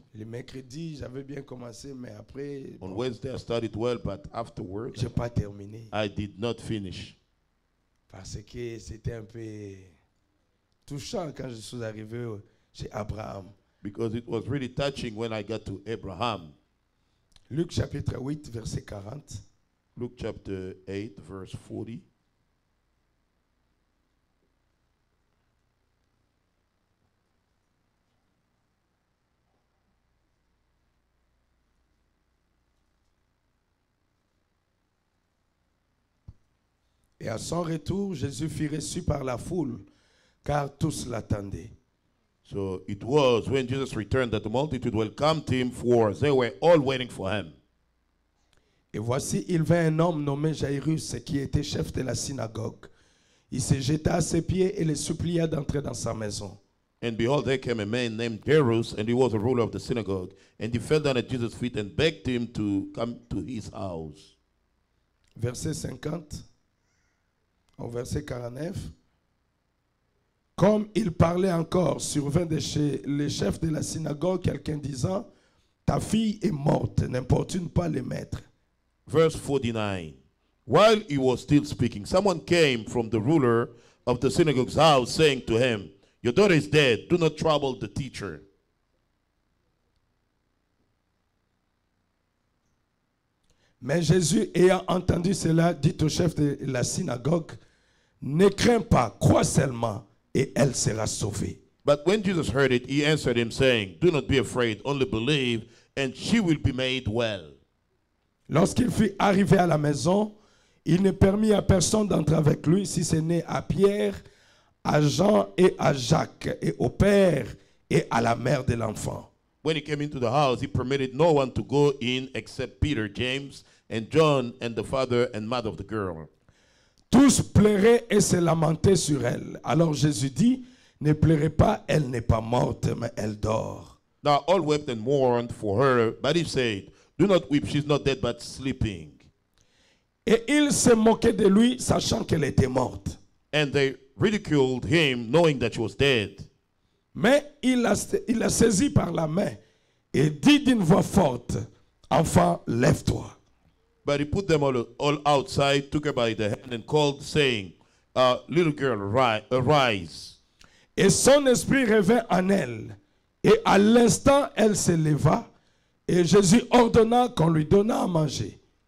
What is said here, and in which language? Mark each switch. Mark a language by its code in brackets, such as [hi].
[fr] Le mercredi, j'avais bien commencé, mais après, [en] On Wednesday, I started well, but afterwards, [fr] je n'ai pas terminé. [en] I did not finish. [fr] Parce que c'était un peu touchant quand je suis arrivé chez Abraham. [en] Because it was really touching when I got to Abraham. [fr] Luc chapitre 8, verset 40. [en] Luke chapter 8, verse 40. [fr] Et à son retour, Jésus fut reçu par la foule, car tous l'attendaient. [en] So it was when Jesus returned that the multitude welcomed him, for they were all waiting for him. [fr] Et voici, il vint un homme nommé Jairus, qui était chef de la synagogue. Il se jeta à ses pieds et le supplia d'entrer dans sa maison. [en] And behold, there came a man named Jairus, and he was a ruler of the synagogue. And he fell down at Jesus' feet and begged him to come to his house. [fr] Verset 50, au verset 49. Comme il parlait encore, survint de chez les chefs de la synagogue quelqu'un disant, ta fille est morte, n'importune pas le maître. [en] Verse 49. While he was still speaking, someone came from the ruler of the synagogue's house, saying to him, your daughter is dead. Do not trouble the teacher. [fr] Mais Jésus, ayant entendu cela, dit au chef de la synagogue, ne crains pas, crois seulement, et elle sera sauvée. [en] But when Jesus heard it, he answered him, saying, do not be afraid, only believe, and she will be made well. [fr] Lorsqu'il fut arrivé à la maison, il ne permit à personne d'entrer avec lui, si ce n'est à Pierre, à Jean et à Jacques, et au père et à la mère de l'enfant. [en] When he came into the house, he permitted no one to go in except Peter, James, and John, and the father and mother of the girl. [fr] Tous pleuraient et se lamentaient sur elle. Alors Jésus dit, ne pleurez pas, elle n'est pas morte, mais elle dort. [en] Now all wept and mourned for her, but he said, do not weep, she's not dead, but sleeping. [fr] Et ils se moquaient de lui, sachant qu'elle était morte. [en] And they ridiculed him, knowing that she was dead. [fr] Mais il la saisit par la main et dit d'une voix forte, enfant, lève-toi. [en] But he put them all outside, took her by the hand, and called, saying, little girl, arise. [fr] Et son esprit revint en elle. Et à l'instant, elle se leva. Et Jésus ordonna qu'on lui donnât à manger.